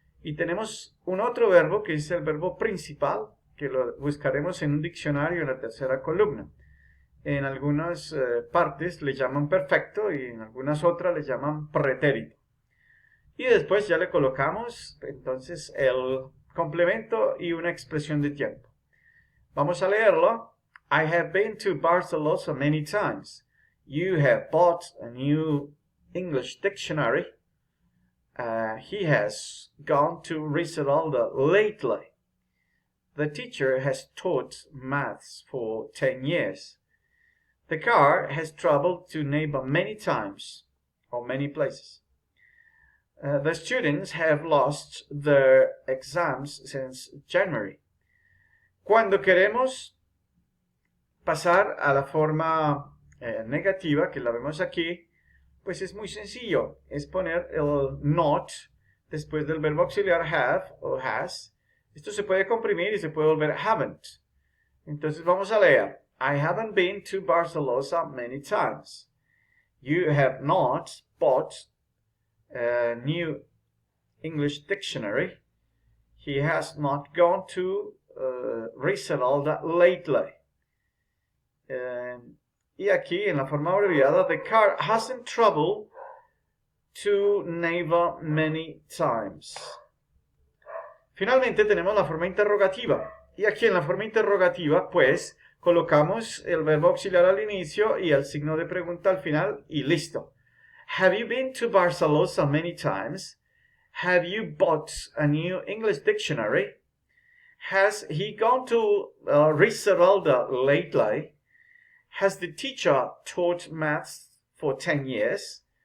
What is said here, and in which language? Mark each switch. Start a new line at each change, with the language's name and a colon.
Spanish: Y tenemos un otro verbo que es el verbo principal, que lo buscaremos en un diccionario en la tercera columna. En algunas partes le llaman perfecto y en algunas otras le llaman pretérito. Y después ya le colocamos entonces el complemento y una expresión de tiempo. Vamos a leerlo.
English: I have been to Barcelona many times. You have bought a new English dictionary. He has gone to Risaralda lately. The teacher has taught maths for 10 years. The car has traveled to Neighbor many times, or many places. The students have lost their exams since January.
Spanish: Cuando queremos pasar a la forma negativa, que la vemos aquí, pues es muy sencillo. Es poner el not después del verbo auxiliar have o has. Esto se puede comprimir y se puede volver haven't. Entonces vamos a leer.
English: I haven't been to Barcelona many times. You have not bought a new English dictionary. He has not gone to Risaralda lately.
Spanish: Y aquí en la forma abreviada,
English: the car hasn't traveled to Neiva many times.
Spanish: Finalmente tenemos la forma interrogativa. Y aquí en la forma interrogativa, pues, colocamos el verbo auxiliar al inicio y el signo de pregunta al final y listo.
English: Have you been to Barcelona many times? Have you bought a new English dictionary? Has he gone to Risaralda lately? Has the teacher taught maths for 10 years?